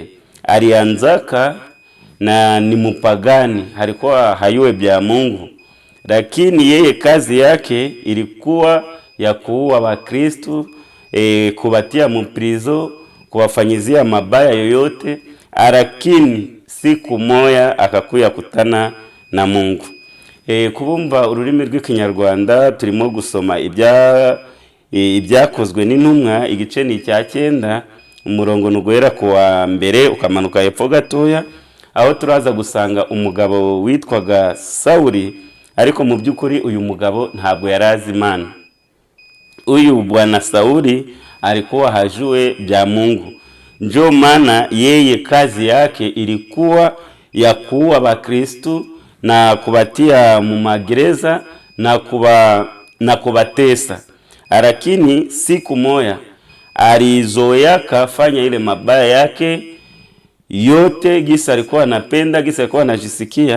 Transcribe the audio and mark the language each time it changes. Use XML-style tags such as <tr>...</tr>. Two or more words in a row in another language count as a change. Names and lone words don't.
<sw>Alianzaka na ni mpagani, alikuwa hayuwe bya Mungu, lakini yeye kazi yake ilikuwa ya kuua Wakristo, kubatia mprizo, kuwafanyizia mabaya yoyote. Lakini siku moya akakuya kutana na Mungu.</sw> <rw>Kubumva ururimi rw'ikinyarwanda turimo gusoma ibyakozwe n'intumwa, igice ni cya 9, umurongo nugwera kuwa mbere ukamanuka hepfo gatoya, aho turaza gusanga umugabo witwaga Sauli. Ariko mu byukuri uyu mugabo ntabwo yarazi Imana.</rw> <sw>Uyu bwana Sauli alikuwa hajue bya Mungu. Ndio maana yeye kazi yake ilikuwa ya kuua Wakristo na kubatia mu magereza na kubatesa. Lakini siku moya alizoea kafanya ile mabaya yake yote, gisa alikuwa anapenda, gisa alikuwa anajisikia.</sw>